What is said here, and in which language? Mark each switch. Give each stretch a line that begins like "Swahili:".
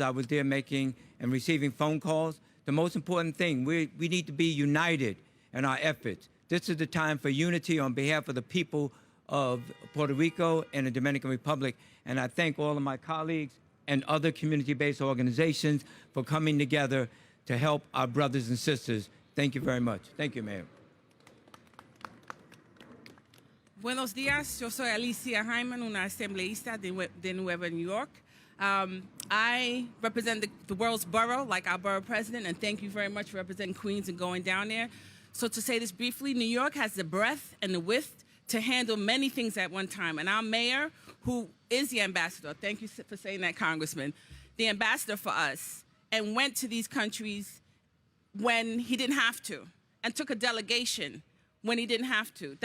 English: I was there making and receiving phone calls. The most important thing, we need to be united in our efforts. This is the time for unity on behalf of the people of Puerto Rico and the Dominican Republic. And I thank all of my colleagues and other community-based organizations for coming together to help our brothers and sisters. Thank you very much. Thank you, Mayor.
Spanish: Buenos días, yo soy Alicia Hyman, una asambleísta de Nueva York.
English: I represent the world's borough, like our borough president, and thank you very much for representing Queens and going down there. So to say this briefly, New York has the breadth and the width to handle many things at one time. And our mayor, who is the ambassador, thank you for saying that, Congressman, the ambassador for us, and went to these countries when he didn't have to, and took a delegation when he didn't have to.